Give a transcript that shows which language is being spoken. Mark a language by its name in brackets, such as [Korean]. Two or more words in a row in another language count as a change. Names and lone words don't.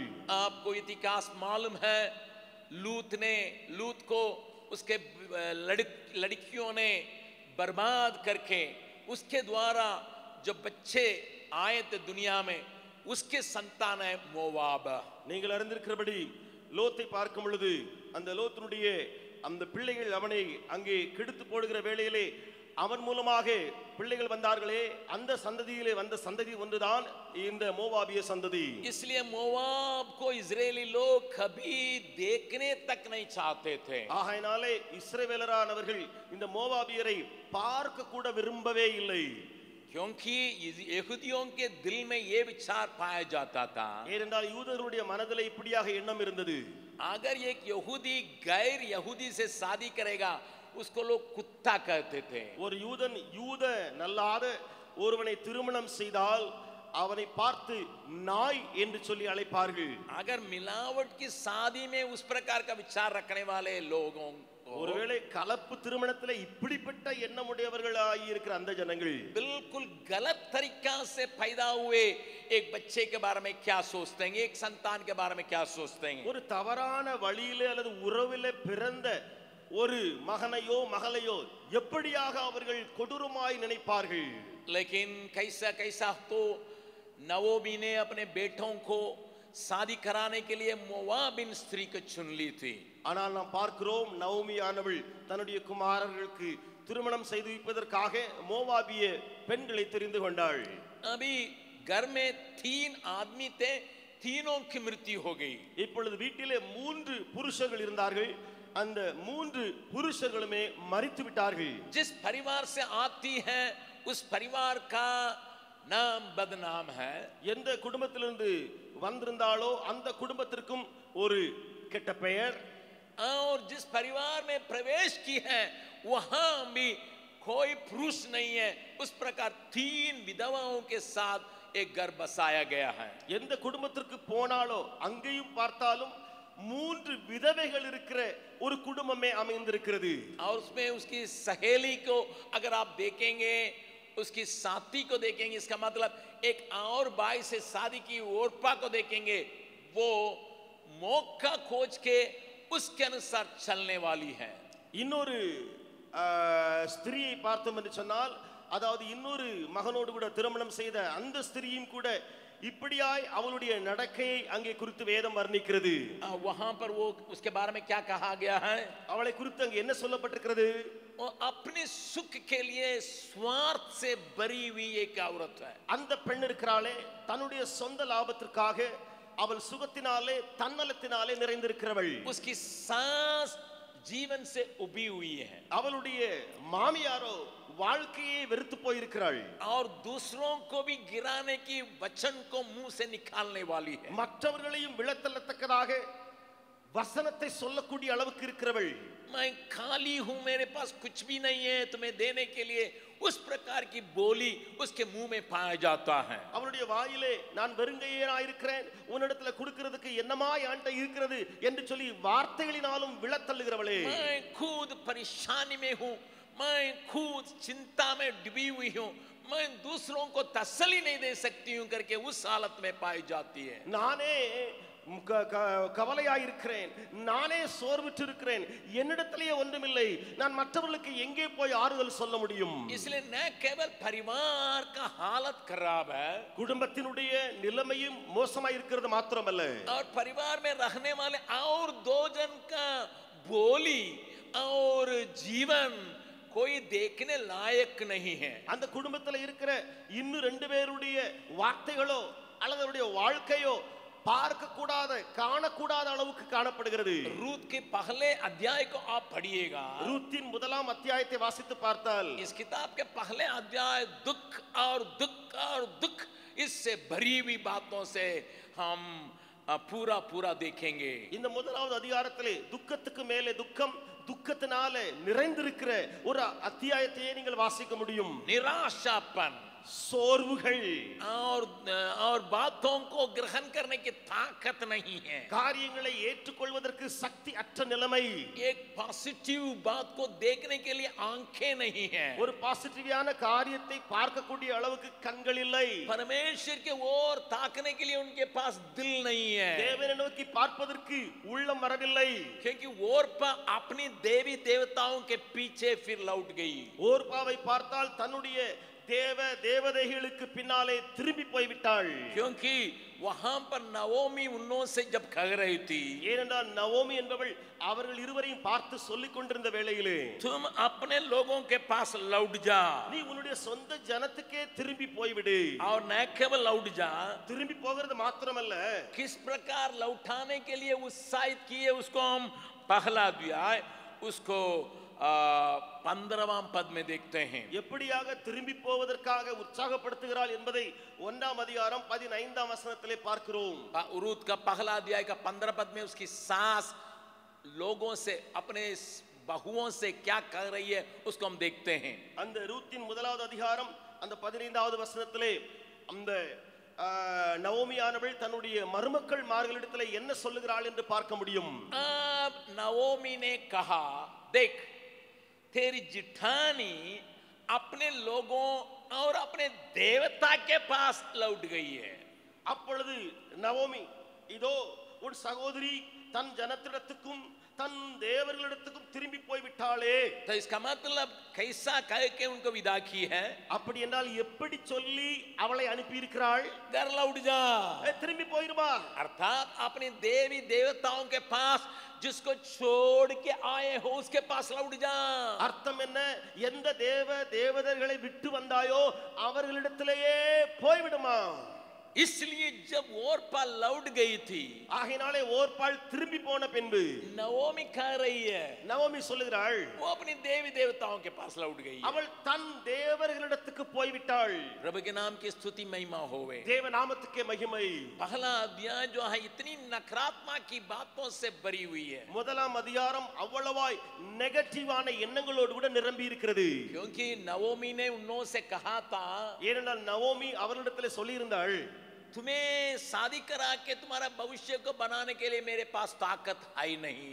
[Hindi] आपको इतिहास मालूम है लूत को उसके लड़कियों ने बर्बाद करके उसके द्वारा जो बच्चे आए थे दुनिया में उसके संतान है मोवाब. [Tamil] நீங்கள் அறிந்திருக்கிறபடி லோத்தை பார்க்கும் பொழுது அந்த லோத்தினுடைய அந்த பிள்ளைகள் அவனை அங்கே கெடுத்து போடுகிற வேளையிலே அவன் மூலமாக பிள்ளைகள் வந்தார்களே அந்த சந்ததியிலே வந்த சந்ததி ஒன்றுதான் இந்த மோவாபிய சந்ததி. [Hindi] इसलिए मोवाब को इजरायली लोग कभी देखने तक नहीं चाहते थे. [Tamil] ஆகையினாலே இஸ்ரவேலரானவர்கள் இந்த மோவாபியரை பார்க்க கூட விரும்பவே இல்லை. [Hindi] क्योंकि यहूदियों के दिल में ये विचार पाया जाता था [Tamil] ஏனென்றால் யூதர்களுடைய மனதிலே இப்படியாக எண்ணம் இருந்தது. [Hindi] अगर एक यहूदी गैर यहूदी से शादी करेगा उसको लोग कुत्ता कहते थे. [Tamil] ஒரு யூதன் யூத நல்லாத ஒருவனை திருமணம் செய்தால் அவனை பார்த்து நாய் என்று சொல்லி அழைப்பார்கள். [Hindi] अगर मिलावट की शादी में उस प्रकार का विचार रखने वाले लोगों [Tamil] ஒருவேளை கலப்பு திருமணத்திலே இப்படிப்பட்ட எண்ணமுடையவர்களாய் இருக்கிற அந்த ஜனங்கள் [Hindi] बिल्कुल गलत तरीका से पैदा हुए एक बच्चे के बारे में क्या सोचते हैं, एक संतान के बारे में क्या सोचते हैं. [Tamil] ஒரு தவறான வழியிலே அல்லது உறவிலே பிறந்த ஒரு மகனையோ மகளையோ எப்படியாக அவர்கள் கொடூரமாய் நினைப்பார்கள். [Hindi] लेकिन कैसा कैसा तो नवोमी ने अपने बेटों को शादी कराने के लिए मोवाबिन स्त्री को चुन ली थी. [Tamil] ஆனால் நாம் பார்க்கிறோம் நவோமியானவள் தன்னுடைய குமாரர்களுக்கு திருமணம் செய்து வைப்பதற்காக மோவாபிய பெண்களை தெரிந்து கொண்டாள். [Hindi] अभी घर में 3 आदमी थे, तीनों की मृत्यु हो गई. [Tamil] இப்பொழுது வீட்டிலே 3 புருஷர்கள் இருந்தார்கள். அந்த 3 புருஷர்களுமே மரித்து விட்டார்கள். [Hindi] जिस परिवार से आती है उस परिवार का नाम बदनाम है. [Tamil] எந்த குடும்பத்திலிருந்து வந்திருந்தாலோ அந்த குடும்பத்திற்கும் ஒரு கெட்ட பெயர். [Hindi] और जिस परिवार में प्रवेश की है वहां भी कोई पुरुष नहीं है. उस प्रकार 3 विधवाओं के साथ एक घर बसाया गया है. [Tamil] எந்த குடும்பத்திற்கு போனாலோ அங்கேயும் பார்த்தாலும் 3 விதவைகள் இருக்கிற ஒரு குடும்பமே அமைந்திருக்கிறது. [Hindi] और उसमें उसकी सहेली को अगर आप देखेंगे, उसकी साथी को देखेंगे, इसका मतलब एक और बाई से शादी की ओरपा को देखेंगे, वो मौका खोज के उसके अनुसार चलने वाली है. [Tamil] இன்னொரு ஸ்திரியை பார்த்தோம் என்று சொன்னால், அதாவது இன்னொரு மகனோடு கூட திருமணம் செய்த அந்த ஸ்திரியும் கூட இப்படியாய் அவளுடைய நடக்கையை அங்கே குறித்து வேதம் வர்ணிக்கிறது. [Hindi] वहां पर वो उसके बारे में क्या कहा गया है? [Tamil] அவளை குறித்து அங்கே என்ன சொல்லப்பட்டிருக்கிறது? [Hindi] वो अपने सुख के लिए स्वार्थ से भरी हुई एक औरत है. [Tamil] அந்த பெண் இருக்கிறாளே தன்னுடைய சொந்த லாபத்திற்காக அவள் சுகத்தினாலே தன்னலத்தினாலே நிறைந்திருக்கிறவள். [Hindi] उसकी सांस जीवन से उबी हुई है. [Tamil] அவளுடைய மாமியாரோ வாழ்க்கையை வெறுத்து போயிருக்கிறாள். [Hindi] और दूसरों को भी गिराने की वचन को मुंह से निकालने वाली है. [Tamil] மற்றவர்களையும் விழத்தள்ளத்தக்கதாக வசனத்தை சொல்லக்கூடிய அளவுக்கு இருக்கிறவள். [Hindi] मैं खाली हूं, मेरे पास कुछ भी नहीं है तुम्हें देने के लिए, उस प्रकार की बोली उसके मुंह में पाया जाता है. [Tamil] அவளுடைய வாயிலே நான் வெறுங்கையனாய் இருக்கிறேன், உன்னிடத்துல கொடுக்கிறதுக்கு என்னமா என்கிட்ட இருக்கிறது என்று சொல்லி வார்த்தைகளினாலும் விழத்தள்ளுகிறவளே. [Hindi] मैं खुद परेशानी में हूं, मैं खुद चिंता में डूबी हुई हूं, मैं दूसरों को तसल्ली नहीं दे सकती हूं करके उस हालत में पाई जाती है. [Tamil] நானே கவலையாயிருக்கிறேன், நானே சோர்வுற்று இருக்கிறேன், என்னிடத்திலேயே ஒன்றுமில்லை, நான் மற்றவர்களுக்கு எங்கே போய் ஆறுதல் சொல்ல முடியும்? [Hindi] इसलिए न केवल परिवार का हालत खराब है, [Tamil] குடும்பத்தினுடைய நிலைமையும் மோசமாய் இருக்கிறது மாத்திரமல்ல, [Hindi] और परिवार में रहने वाले और 2 जन का बोली और जीवन कोई देखने लायक नहीं है. [Tamil] அந்த குடும்பத்தில் இருக்கிற இன்னும் 2 பேருடைய வார்த்தைகளோ அல்லது அவருடைய வாழ்க்கையோ பார்க்க கூடாத காணக்கூடாத அளவுக்கு காணப்படுகிறது. [Hindi] रूत के पहले अध्याय को आप पढ़िएगा. [Tamil] ரூத்தின் முதலாம் அத்தியாயத்தை வாசித்து பார்த்தால் [Hindi] इस किताब के पहले अध्याय दुख और दुख और दुख इससे भरी हुई बातों से हम पूरा पूरा देखेंगे. [Tamil] இந்த முதலாவது அதிகாரத்திலே துக்கத்துக்கு மேலே துக்கம், துக்கத்தினாலே நிறைந்திருக்கிற ஒரு அத்தியாயத்தையே நீங்கள் வாசிக்க முடியும். [Hindi] निराशापन [Tamil] சோர்வுகள் [Hindi] और बातों को ग्रहण करने की ताकत नहीं है. [Tamil] காரியங்களை ஏற்றுக்கொள்வதற்கு சக்தி அற்ற நிலைமை. [Hindi] एक पॉजिटिव बात को देखने के लिए आंखें नहीं है. [Tamil] ஒரு பாசிட்டிவான காரியத்தை பார்க்கக்கூடிய அளவுக்கு கண்கள் இல்லை. [Hindi] परमेश्वर के ओर ताकने के लिए उनके पास दिल नहीं है. [Tamil] தேவனை நோக்கி பார்ப்பதற்கு உள்ளம் வரவில்லை. [Hindi] क्योंकि ओरपा अपनी देवी देवताओं के पीछे फिर लौट गई. [Tamil] ஓர்பாவை பார்த்தால் தன்னுடைய தேவதைகளுக்கு பின்னாலே திரும்பி போய்விட்டாள். [Hindi] क्योंकि वहां पर नवोमी उनसे जब कह रही थी, [Tamil] ஏனென்றால் நவோமி என்பவள் அவர்கள் இருவரையும் பார்த்து சொல்லிக் கொண்டிருந்த வேளையிலே, [Hindi] तुम अपने लोगों के पास लौट जा. [Tamil] நீ உன்னுடைய சொந்த ஜனத்துக்கே திரும்பி போய்விடு. [Hindi] और न केवल लौट जा, [Tamil] திரும்பி போகிறது மாத்திரமல்ல, [Hindi] किस प्रकार लौटाने के लिए उत्साहित किए उसको हम पहला अध्याय उसको 15वां पद में देखते हैं. [Tamil] எப்படியாக திரும்பி போவதற்காக உற்சாகப்படுத்துகிறாள் என்பதை 1ஆம் அதிகாரம் 15ஆம் வசனத்திலே பார்க்கிறோம். [Hindi] रूत का पहला अध्याय का 15 पद में उसकी सास लोगों से, अपने बहुओं से क्या कर रही है उसको हम देखते हैं. [Tamil] அந்த ரூத்தின் முதலாவது அதிகாரம் அந்த 15வது வசனத்திலே அந்த நவோமியானவள் தன்னுடைய மருமக்கள் மார்களிடத்திலே என்ன சொல்லுகிறாள் என்று பார்க்க முடியும். [Hindi] नवोमी ने कहा, देख तेरी जिठानी अपने लोगों और अपने देवता के पास लौट गई है. [Tamil] அப்பொழுது நவோமி, இதோ உன் சகோதரி தன் ஜனத்திடத்துக்கும் தன் தேவர்களிடத்துக்கும் திரும்பி போய் விட்டாளே. [Hindi] तो इसका मतलब कैसा कह के उनको विदा की है? [Tamil] அப்படி என்றால் எப்படி சொல்லி அவளை அனுப்பி இருக்கிறாள்? [Hindi] घर लौट जा, [Tamil] திரும்பி போயிருமா. [Hindi] अर्थात अपने देवी देवताओं के पास जिसको छोड़ के आए हो उसके पास लौट जा. [Tamil] அர்த்தம் என்ன? எந்த தேவதர்களை விட்டு வந்தாயோ அவர்களிடத்திலேயே போய்விடுமா. [Hindi] इसलिए जब ओरपा लौट गई थी, [Tamil] ஆகையினாலே ஓர்பாள் திரும்பி போன பின்பு [Hindi] नवोमी कह रही है, [Tamil] நவோமி சொல்லுகிறாள், [Hindi] वो अपनी देवी देवताओं के पास लौट गई है. [Tamil] அவள் தன் தேவர்களிடத்துக்கு போய்விட்டாள். [Hindi] प्रभु के नाम की स्तुति महिमा होवे. [Tamil] தேவ நாமத்துக்கே மகிமை. [Hindi] पहला अध्याय जो है इतनी नकारात्मक की बातों से भरी हुई है, [Tamil] முதலாம் அதிகாரம் அவ்வளவாய் நெகட்டிவான எண்ணங்களோடு கூட நிரம்பி இருக்கிறது. [Hindi] क्योंकि नवोमी ने उन्हों से कहा था, [Tamil] ஏனென்றால் நவோமி அவர்களிடத்தில் சொல்லியிருந்தாள், [Hindi] तुम्हें शादी करा के तुम्हारा भविष्य को बनाने के लिए मेरे पास ताकत है ही नहीं.